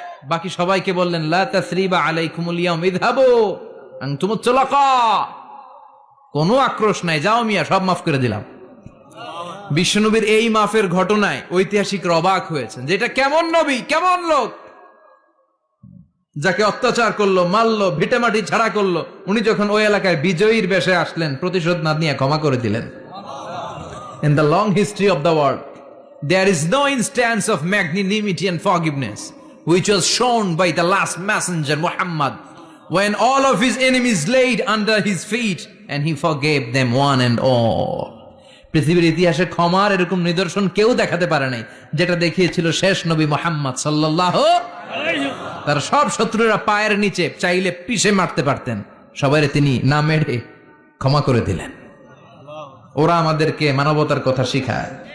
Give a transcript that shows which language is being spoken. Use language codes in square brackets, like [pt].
[bn] বাকি সবাইকে বললেন [ar] লা তাসরিবা আলাইকুমুল ইয়াউম ইযহাবু আনতুমুত তুলাকা, [bn] কোনো আক্রোশ নাই, যাও মিয়া, সব মাফ করে দিলাম। বিশ্বনবীর এই মাফের ঘটনায় ঐতিহাসিকরা অবাক হয়েছেন, যেটা কেমন নবী, কেমন লোক, যাকে অত্যাচার করলো, মারলো, ভিটেমাটি ছাড়া করলো, উনি যখন ওই এলাকায় বিজয়ীর বেশে আসলেন, প্রতিশোধ না নিয়ে ক্ষমা করে দিলেন। [en] In the long history of the world, there is no instance of magnanimity and forgiveness which was shown by the last messenger Muhammad, when all of his enemies laid under his feet and he forgave them one and all. [bn] পৃথিবীর ইতিহাসে ক্ষমার এরকম নিদর্শন কেউ দেখাতে পারে নাই, যেটা দেখিয়েছিল শেষ নবী মুহাম্মদ সাল্লাল্লাহু আলাইহি ওয়াসাল্লাম। তার সব শত্রুরা পায়ের নিচে চাইলে পিষে মারতে পারতেন, সবাইরে তিনি না মেরে ক্ষমা করে দিলেন। ওরা আমাদেরকে মানবতার কথা শিখায়।